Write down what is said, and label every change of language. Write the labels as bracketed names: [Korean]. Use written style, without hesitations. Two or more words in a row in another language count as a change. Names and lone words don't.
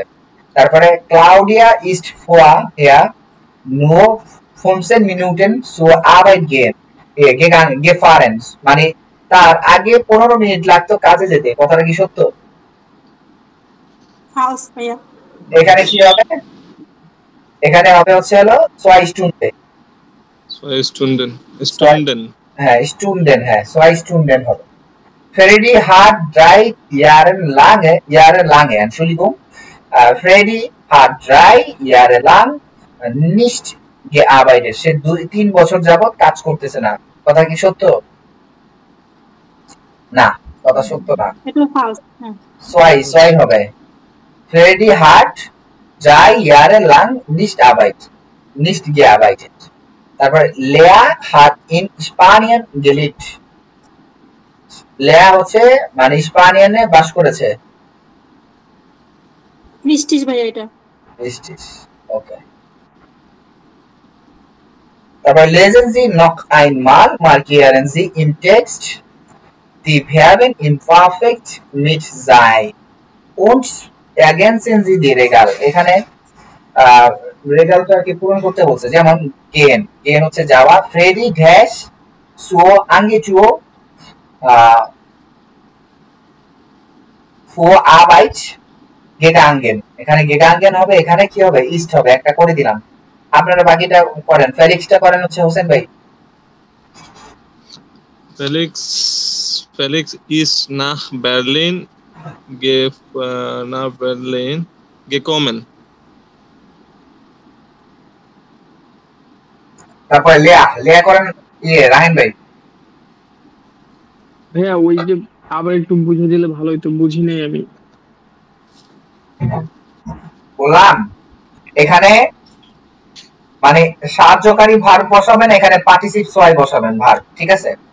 [Bangla] তারপরে [German] ক্লাউডিয়া ইস্ট ফোয়া হেয়া নো 15 Minuten zur Arbeit gefahren, [Bangla] মানে তার আগে 15 মিনিট লাগতো কাজে যেতে। কথাটা কি সত্য? ফালস ভাইয়া। এখানে কি হবে? এখানে হবে হচ্ছে হলো 2 Stunden। হ্যাঁ স্টুন্ডেন, হ্যাঁ 2 Stunden হবে। [German] Freddy hat 3 Jahre lang Entschuldigung, Freddy hat 3 Jahre lang nicht gearbeitet, [Bangla] সে 3 বছর যাবত কাজ করতেছে না। কথা কি সত্য? না, কথা সত্য না, এটা ফালস। হ্যাঁ ছয় হবে। [German] Freddy hat 3 Jahre lang nicht gearbeitet। তারপর Lea hat in Spanien gelebt, [Bangla] লেয়া হচ্ছে মানে স্পানিয়ানে বাস করেছে। রিস্টিস ভাইয়া এটা। রিস্টিস, ওকে। [German] তারপর lesen Sie noch einmal markieren Sie im Text die Verben im Perfekt mit sein und ergänzen Sie die Regal। [Bangla] এখানে রেগালটাকে পূরণ করতে বলছে, যেমন গেন হচ্ছে যাওয়া, ফ্রেডি ড্যাশ সুও আঙ্গিচুও [German] vor Arbeit gegangen, [Bangla] এখানে gegangen হবে, এখানে কি হবে ইস্ট হবে, একটা করে দিলাম। আপনারা বাকিটা করেন, ফেলিক্সটা করেন হচ্ছে হোসেন ভাই। [German] Felix ist nach Berlin gekommen। [Bangla] তারপর লেয়া করেন রাহিন ভাই। ভাইয়া ওই যে আবার একটু বুঝে দিলে ভালো হতো, বুঝি নাই আমি। বললাম এখানে মানে সাহায্যকারী ভার্ব বসাবেন, এখানে পার্টিসিপ ছয় বসাবেন ভার্ব, ঠিক আছে?